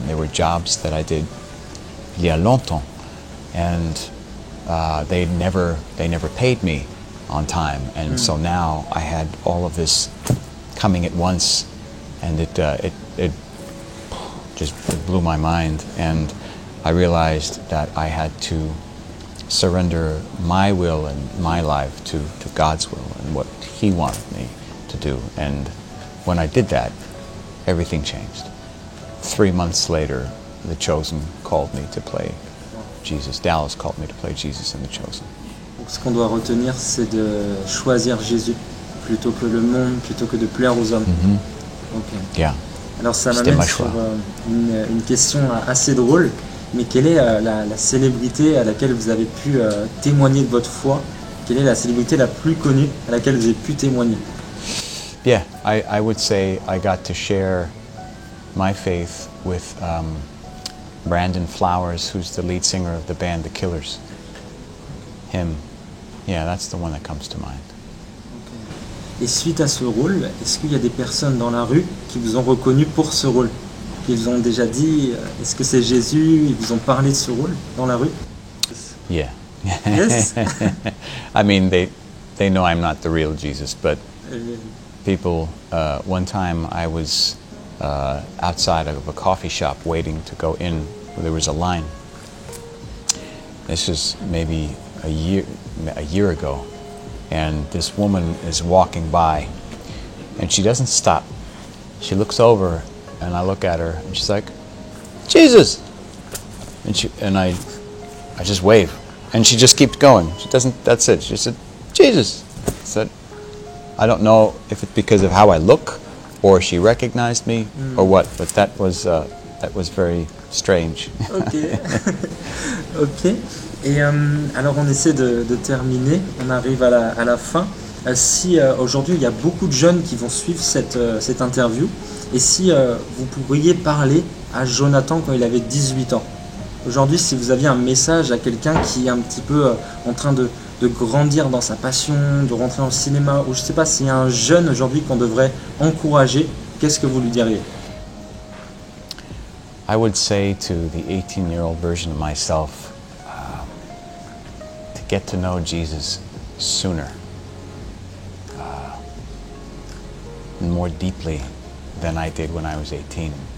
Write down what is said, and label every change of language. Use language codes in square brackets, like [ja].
[en] They were jobs that I did [fr] il y a longtemps, [en] and they never paid me on time, and so now I had all of this coming at once, and it just blew my mind, and I realized that I had to surrender my will and my life to God's will and what He wanted me to do. And when I did that, everything changed. 3 months later, The Chosen called me to play Jesus. Dallas called me to play Jesus in The Chosen. [fr] Donc ce qu'on doit retenir, c'est de choisir Jésus plutôt que le monde, plutôt que de plaire aux hommes. [en] Okay. Yeah. [fr] Alors ça m'amène sur une question assez drôle, mais quelle est la célébrité à laquelle vous avez pu témoigner de votre foi? Quelle est la célébrité la plus connue à laquelle vous avez pu témoigner? [en] Yeah, I would say I got to share my faith with Brandon Flowers, who's the lead singer of the band The Killers. Him. Yeah, that's the one that comes to mind. [fr] Et suite à ce rôle, est-ce qu'il y a des personnes dans la rue qui vous ont reconnu pour ce rôle? Ils vous ont déjà dit, est-ce que c'est Jésus? Ils vous ont parlé de ce rôle dans la rue? [en] Yeah. Yes. I mean, they know I'm not the real Jesus, but people, one time I was outside of a coffee shop waiting to go in. There was a line. This was maybe a year ago, and this woman is walking by, and she doesn't stop. She looks over, and I look at her, and she's like, "Jesus!" And I just wave, and she just keeps going. She doesn't. That's it. She said, "Jesus." I said, I don't know if it's because of how I look, or she recognized me, or what, but that was very strange. Ok. Ok. [fr] Et alors on essaie de terminer, on arrive à la fin. Si aujourd'hui il y a beaucoup de jeunes qui vont suivre cette interview, et si vous pourriez parler à Jonathan quand il avait 18 ans. Aujourd'hui, si vous aviez un message à quelqu'un qui est un petit peu en train de grandir dans sa passion, de rentrer dans le cinéma, ou je ne sais pas s'il y a un jeune aujourd'hui qu'on devrait encourager, qu'est-ce que vous lui diriez? [en] I would say to the 18-year-old version of myself, to get to know Jesus sooner, and more deeply than I did when I was 18.